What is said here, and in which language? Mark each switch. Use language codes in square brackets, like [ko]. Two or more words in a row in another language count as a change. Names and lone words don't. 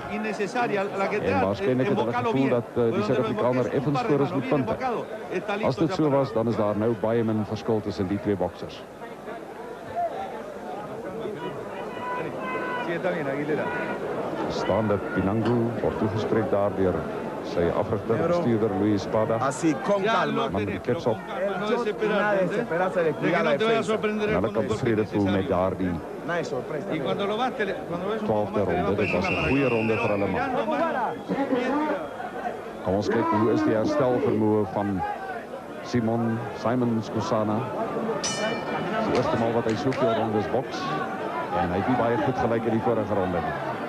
[af] En waarskynlik het hulle gevoel dat die Suid-Afrikaner effens voor is met punte. As dit so was, dan is daar nou baie min verskil tussen die twee boksers. Staande Penango word toegespreek daar deur sy afrigter, bestuurder Luis Espada. [es] Así, con calma. [af] Man met die kets op. [es] Nada de desesperarse de cuidar la defensa. [af] En hulle kan tevrede voel met daardie [es] Nada de sorpresa. [af] 12de ronde. Dit was 'n goeie ronde vir hulle man. Kom ons kyk hoe is die herstelvermoë van Simon Skosana. Die eerste maal wat hy soveel rondes boks. En hy het nie baie goed gelyk in die vorige ronde nie.